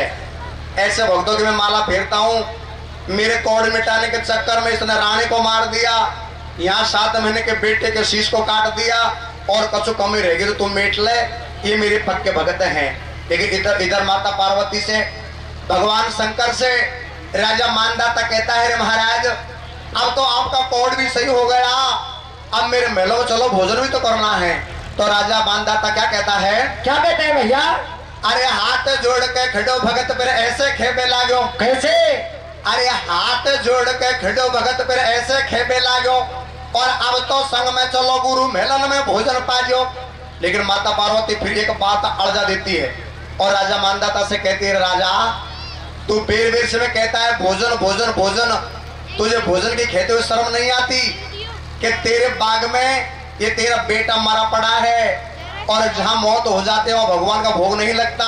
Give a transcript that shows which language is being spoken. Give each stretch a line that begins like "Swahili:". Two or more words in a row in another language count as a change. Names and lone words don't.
Hindi: ऐसे भक्तों की मैं माला फेरता हूँ। मेरे कौड़ मिटाने के चक्कर में इसने रानी को मार दिया, यहाँ 7 महीने के बेटे के शीश को काट दिया और कछु कमी रहेगी तो तुम मेट ले, ये मेरे पक्के भगत हैं। लेकिन इधर माता पार्वती से भगवान शंकर से राजा मानदाता कहता है, रे महाराज अब तो आपका कौड़ भी सही हो गया, अब मेरे महलों में चलो भोजन भी तो करना है। तो राजा मानदाता क्या कहता है? क्या कहते हैं भैया? अरे हाथ जोड़ के खड़ो भगत पर ऐसे खेबे लागो। कैसे? अरे हाथ जोड़ के खड़ो भगत पर ऐसे खेबे लागो। और अब तो संग में चलो गुरु मेलन में भोजन पाजो। लेकिन माता पार्वती फिर एक बात अड़जा देती है और राजा मानदाता से कहती है, राजा तू बेर बेर से में कहता है भोजन भोजन भोजन, तुझे भोजन की खेते हुए शर्म नहीं आती कि तेरे बाग में ये तेरा बेटा मरा पड़ा है और जहां मौत हो जाते हो भगवान का भोग नहीं लगता।